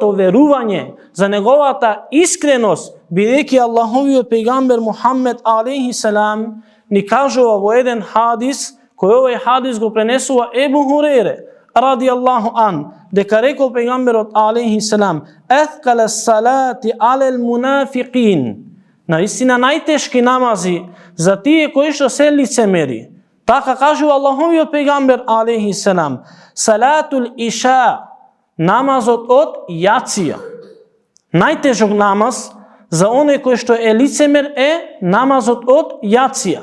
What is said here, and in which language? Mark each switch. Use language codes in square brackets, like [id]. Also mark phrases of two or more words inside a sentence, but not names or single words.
[mk] верување, за неговата искреност, бидејќи Аллаховиот пејгамбер Мухаммед [ar] عليه السلام [mk] ни кажува во еден хадис, кој овој хадис го пренесува Ебу Хурейре [ar] رضي الله عن, [mk] дека рекол пејгамберот [ar] عليه السلام: "أثقل الصلاة على المنافقين", [mk] наистина најтешки намази за тие кои што се лицемери. Така кажува Аллаховиот пејгамбер [ar] عليه السلام: "صلاة العشاء", [mk] намазот од јација. Најтежок намаз за оној кој што е лицемер е намазот од јација.